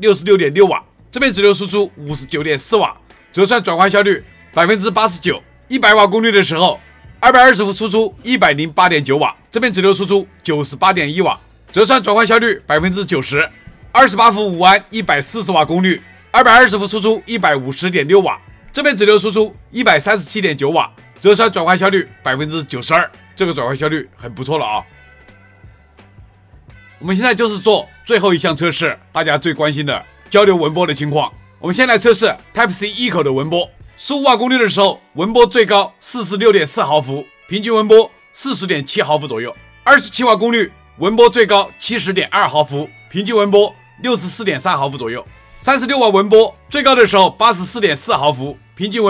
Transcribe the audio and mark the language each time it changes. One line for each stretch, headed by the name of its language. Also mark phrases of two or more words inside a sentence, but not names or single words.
Chinese: 66.6 瓦，這邊直流輸出 59.4瓦，折算轉換效率 89%。100瓦功率的時候，220伏輸出 108.9瓦，這邊直流輸出 98.1瓦，折算轉換效率 90%。28伏5安140瓦功率，220伏輸出 150.6瓦，這邊直流輸出 137.9瓦， 折算轉換效率92%，這個轉換效率很不錯了啊。我們現在就是做最後一項測試，大家最關心的交流文波的情況。我們先來測試 Type-C 一口的文波，15瓦功率的時候，文波最高 46.4 毫伏，平均文波 40.7 毫伏左右。27瓦功率，文波最高 70.2 毫伏，平均文波 64.3 毫伏左右。36瓦文波最高的時候 84.4 毫伏，平均